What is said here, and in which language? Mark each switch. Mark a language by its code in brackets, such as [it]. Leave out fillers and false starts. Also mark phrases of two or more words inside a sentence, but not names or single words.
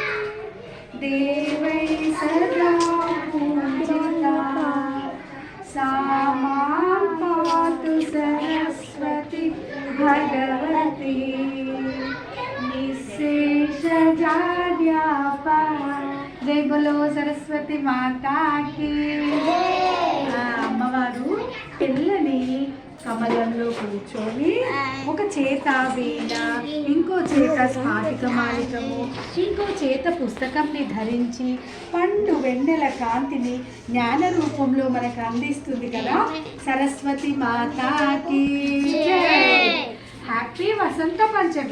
[sa] देवैः सदा पूजिता सा मां पातु सरस्वती भगवती निःशेषजाड्यापा। [hi] जय बोलो सरस्वती माता की। [te] అమ్మవారు పిల్లని కమలంలో కూర్చొని ఒక చేత వీణ, ఇంకో చేత స్ఫాటిక మాలికము, ఇంకో చేత పుస్తకంని ధరించి పండు వెన్నెల కాంతిని జ్ఞాన రూపంలో మనకు అందిస్తుంది కదా సరస్వతి మాతాకి హ్యాపీ వసంత పంచమి.